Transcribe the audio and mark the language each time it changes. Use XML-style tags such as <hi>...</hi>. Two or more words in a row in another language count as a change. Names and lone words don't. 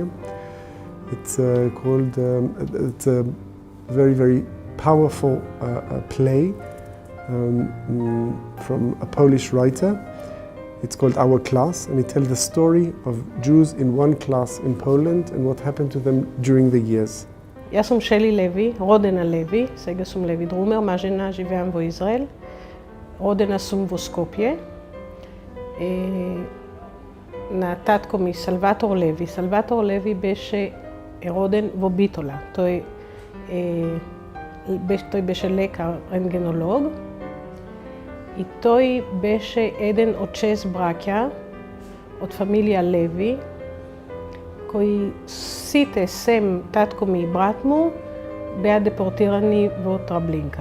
<en>It's called, it's a very, very powerful play from a Polish writer. It's called Our Class, and it tells the story of Jews in one class in Poland and what happened to them during the years.</en> <sr>Ja sam Šeli Levi, rodena Levi, сега sam Levi Drumer, ma žena živim vo Izrael. Rodena sam vo Skopje.</sr> <mk>Na tatko mi Salvator Levi. Salvator Levi беше роден во Битола. Тој беше лекар, рентгенолог. И тој беше еден од 6 браќа од фамилија Леви, кои сите сем татко ми и брат му беа депортирани во Траблинка.</mk>